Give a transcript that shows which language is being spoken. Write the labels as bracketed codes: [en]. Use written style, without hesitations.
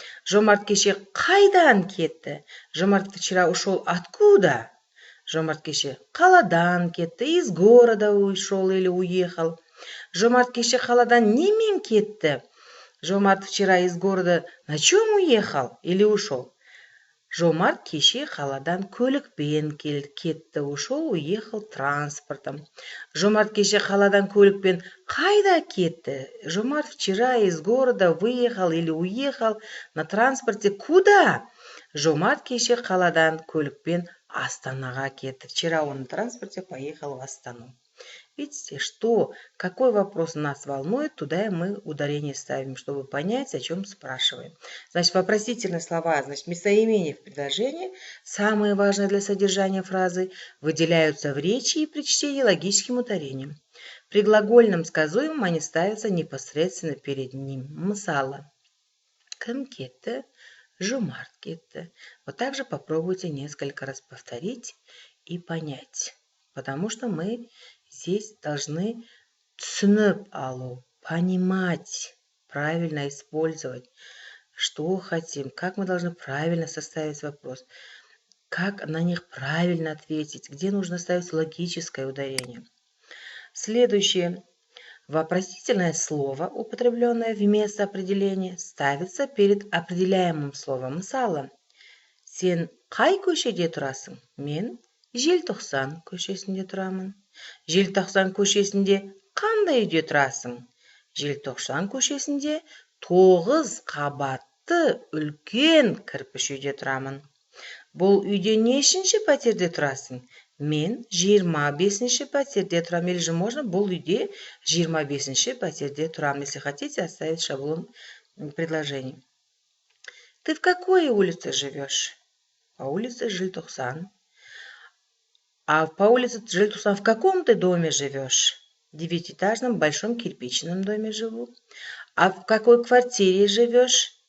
[kk] Жомарт кеше қайдан кетті? [ru] Жомарт вчера ушел откуда? [kk] Жомарт кеше қаладан кетті, [ru] из города ушел или уехал. [kk] Жомарт кеше қаладан немен кетті? [ru] Жомарт вчера из города на чем уехал или ушел? [kk] Жомарт кеше қаладан көлікпен кетті, [ru] ушел, уехал транспортом. [kk] Жомарт кеше қаладан көлікпен қайда кетті? [ru] Жомарт вчера из города выехал или уехал на транспорте куда? [kk] Жомарт кеше қаладан көлікпен Астанаға кетті. [ru] Вчера он на транспорте поехал в Астану. Видите, какой вопрос нас волнует, туда мы ударение ставим, чтобы понять, о чем спрашиваем. Значит, вопросительные слова, значит, местоимения в предложении, самые важные для содержания фразы, выделяются в речи и при чтении логическим ударением. При глагольном сказуемом они ставятся непосредственно перед ним. [kk] Мысалы, кім кетті? Жомарт кетті. [ru] Вот так же попробуйте несколько раз повторить и понять. Потому что мы здесь должны [kk] түсініп алу, [ru] понимать правильно использовать, что хотим, как мы должны правильно составить вопрос, как на них правильно ответить, где нужно ставить логическое ударение. Следующее. Вопросительное слово, употребленное вместо определения, ставится перед определяемым словом. [kk] Мысалы, сен қай көшеде тұрасың? Мен желтоқсан көшесінде тұрамын. Желтоқсан көшесінде қандай үйде тұрасың? Желтоқсан көшесінде 9 қабатты үлкен кірпіш үйде тұрамын. Бұл үйде нешінші пәтерде тұрасың? Мен 25-ші пәтерде тұрам. [ru] Или же можно [kk] бұл үйде 25-ші пәтерде тұрам. [ru] Если хотите, оставить шаблон предложений. Ты в какой улице живешь? По улице Желтоқсан. А по улице Желтоқсан в каком ты доме живешь? В 9-этажном большом кирпичном доме живу. А в какой квартире живешь?